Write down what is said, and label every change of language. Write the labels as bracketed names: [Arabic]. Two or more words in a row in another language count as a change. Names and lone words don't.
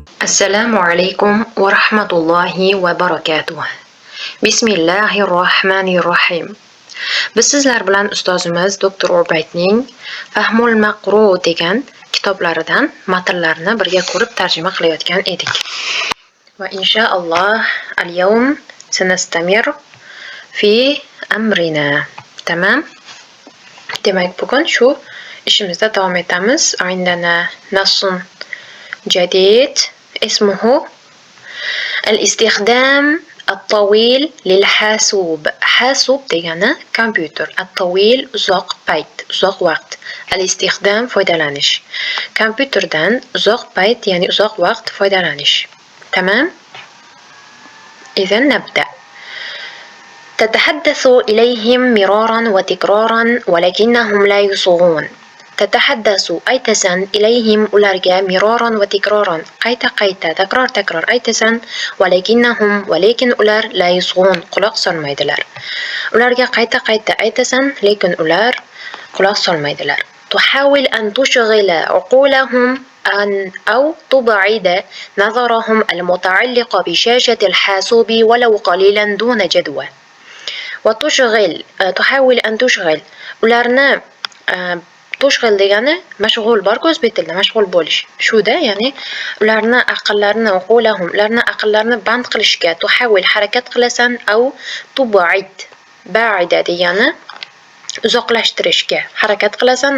[Arabic] السلام عليكم ورحمة الله وبركاته. بسم الله الرحمن الرحيم. Biz sizlar bilan ustozimiz doktor Ubaydning Fahmul Maqru degan kitoblaridan matnlarni birga ko'rib tarjima qilayotgan edik. وإن شاء الله اليوم سنستمر في أمرنا. Tamam? [Uzbek] Demak, bugun shu ishimizda davom etamiz. [Arabic] عندنا نص جديد اسمه الاستخدام الطويل للحاسوب. [Uzbek] حاسوب degani kompyuter. الطويل uzoq payt, uzoq vaqt. الاستخدام foydalanish. Kompyuterdan uzoq payt, ya'ni uzoq vaqt foydalanish. Tamam? [Arabic] إذا نبدأ. تتحدث إليهم مرارا وتكرارا ولكنهم لا يصغون. [Uzbek] تتحدث aytasan ilayhim ularga [Arabic] مرارا وتكرارا [Uzbek] qayta takror aytasan walakinnahum lekin ular [Arabic] لا يصغون [Uzbek] quloq solmaydilar. Ularga qayta aytasan lekin ular quloq solmaydilar. [Arabic] تحاول أن تشغل عقولهم أو تبعد نظرهم المتعلق بشاشة الحاسوب ولو قليلا دون جدوى. وتشغل تحاول أن تشغل [Uzbek] ularni tushg'il degani mashg'ul bor o'zbek tilida mashg'ul bo'lish. Shuda, ya'ni ularni aqllarini band qilishga tuhawil harakat qilasan [Arabic] أو تبعد. [Uzbek] Ba'ida degani uzoqlashtirishga harakat qilasan.